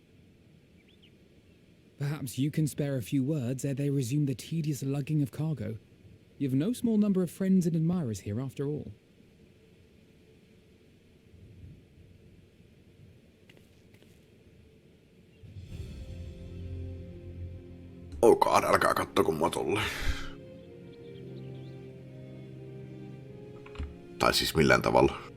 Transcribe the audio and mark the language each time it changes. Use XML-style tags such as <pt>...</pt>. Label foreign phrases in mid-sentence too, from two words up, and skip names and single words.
<en>Perhaps you can spare a few words ere they resume the tedious lugging of cargo. You've no small number of friends and admirers here after all. Oh god,</en> <fi>älkää kattoko mua tolle. Tai siis millään tavalla.</fi>